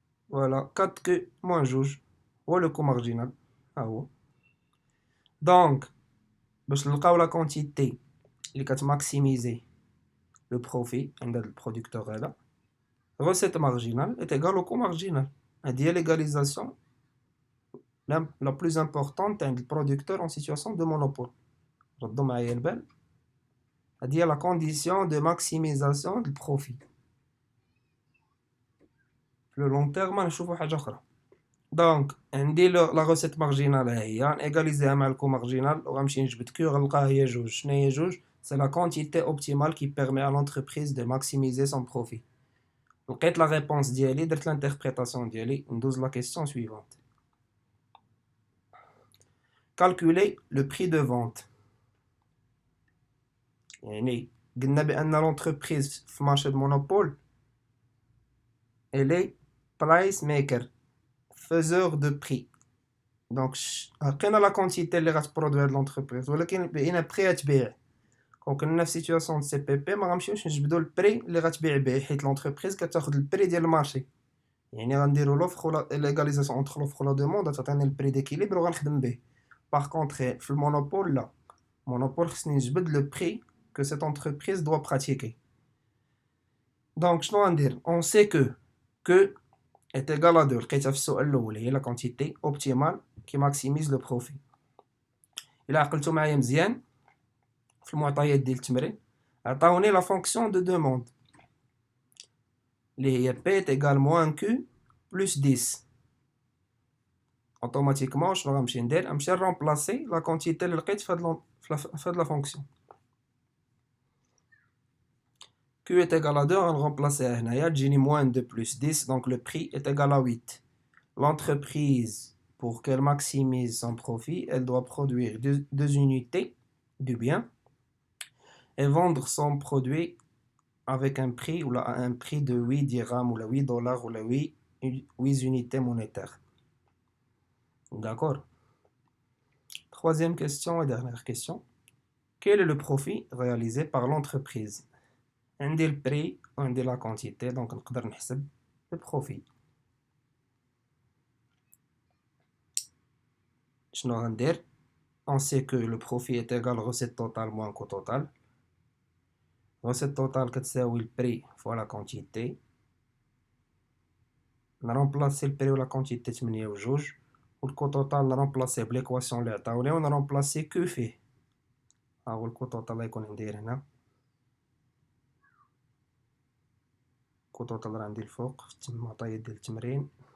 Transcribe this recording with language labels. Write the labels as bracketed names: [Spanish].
[French] فوالا 4 كو موان [Arabic] جوج هو [French] لو كو مارجينال [Arabic] ها هو. دونك باش نلقاو لا كونتيتي اللي كتماكسيميزي لو بروفي عند هاد البرودكتور هذا، [French] recette marginale est égale au coût marginal. [Arabic] هادي هي [French] l'égalisation la plus importante [Arabic] عند البرودكتور [French] en situation de monopole. [Arabic] ردوا معايا البال، هادي هي [French] la condition de maximisation du profit. [Arabic] في لو لون تيرم نشوفوا حاجه اخرى. دونك عندي لا recette marginale هي نيغاليزيها مع الكو مارجينال وغنمشي نجبد كيو غنلقاها هي جوج. شنو هي جوج؟ [French] c'est la quantité optimale qui permet à l'entreprise de maximiser son profit. [Arabic] لقيت لا ريبونس ديالي، درت لانتربريتاسيون ديالي، ندوز لا كيسيون سويفونت. [French] calculer le prix de vente. [Arabic] يعني قلنا بأن [French] l'entreprise في marché de monopole elle est price maker, faiseur de prix. [Arabic] دونك لقينا لا كونتيتي اللي غتبرودوي هاد l'entreprise ولكن بقينا بري تبيع. كون كنا في سيتوياسيون دو سي بي بي ما غنمشيوش نجبدو البري اللي غتبيع به حيت l'entreprise كتاخد البري ديال المارشي. يعني غنديرو لوفر ولا ليغاليزاسيون انتر لوفر ولا دوموند غتعطيني البري ديكيليبر وغنخدم به. باغ كونطخ في المونوبول لا، [French] monopole [Arabic] خصني نجبد [French] le prix que cette entreprise doit pratiquer. Donc [Arabic] شنو غندير؟ [French] on sait que est égal à 2 [Arabic] لقيتها في السؤال الاول هي [French] la quantité optimale qui maximise le profit. [Arabic] الا عقلتو معايا مزيان في المعطيات ديال التمرين عطاوني لا فونكسيون دو دوموند اللي هي p est égal moins q plus 10. اوتوماتيكمون شنو غنمشي ندير؟ غنمشي نرومبلاسي لا كونتيتي اللي لقيت في هاد لا فونكسيون. [French] Q est égal à 2, on remplace [Arabic] هنايا تجيني [French] moins 2 plus 10, donc le prix est égal à 8. L'entreprise, pour qu'elle maximise son profit, elle doit produire deux unités du bien et vendre son produit avec un prix ou là, un prix de 8 dirhams ou là, 8 dollars ou là, 8 unités monétaires. D'accord. Troisième question et dernière question. Quel est le profit réalisé par l'entreprise? [Arabic] عندي البري وعندي لا كونتيتي دونك نقدر نحسب البروفي. شنو غندير؟ [French] on sait que le profit est égal recette totale moins coût total. [Arabic] recette totale كتساوي البري فوا لا كونتيتي. نرومبلاسي البري ولا كونتيتي 8 وجوج والكو توتال نرومبلاسيه بليكواسيون اللي عطاوني ونرومبلاسي كو فيه. ها هو الكو توتال غيكون ندير هنا، الكو توتال راه عندي الفوق في المعطيات ديال التمرين.